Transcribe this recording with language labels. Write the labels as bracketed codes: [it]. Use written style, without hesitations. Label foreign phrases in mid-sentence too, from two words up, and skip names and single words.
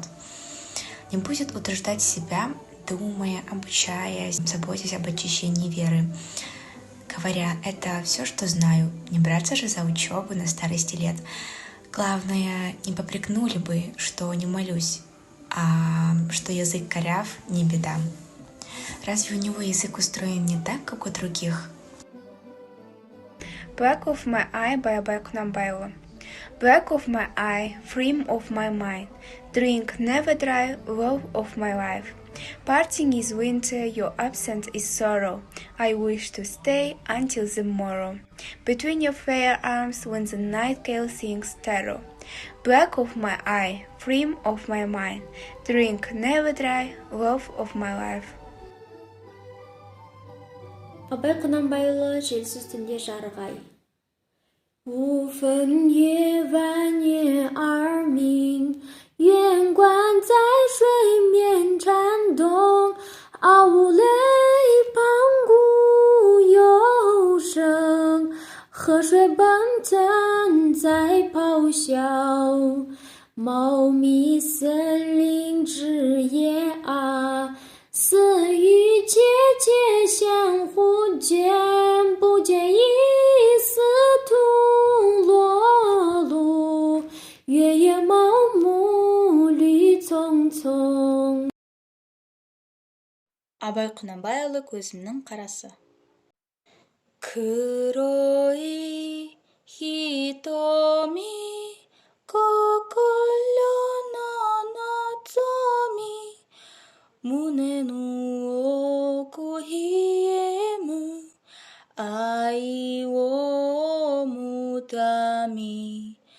[ru] Не будет утруждать себя, думая, обучаясь, заботясь об очищении веры, говоря: «Это все, что знаю, не браться же за учебу на старости лет. Главное, не попрекнули бы, что не молюсь, а что язык коряв — не беда». Разве у него язык устроен не так, как у других? [en] Black of my eye by Абай Құнанбайұлы. Black of my eye, flame of my mind, drink never dry, love of my life. Parting is winter, your absence is sorrow. I wish to stay until the morrow. Between your fair arms when the nightingale sings terror. Black of my eye, flame of my mind, drink never dry, love of my life. [kk] Абай Құнанбайұлы желсіз түнде жарық ай. [zh] 无分夜晚夜而明，月光在水面颤动，傲泪滂沱有声，河水奔腾在咆哮，茂密森林枝叶啊，似与姐姐相互见，不见一丝土落路，月夜茂木绿葱葱. [kk] Абай Құнанбайұлы көзімнің қарасы. [ja] 黒い 瞳 心 の 望み 胸 の 奥 ひえむ 愛 を むたみ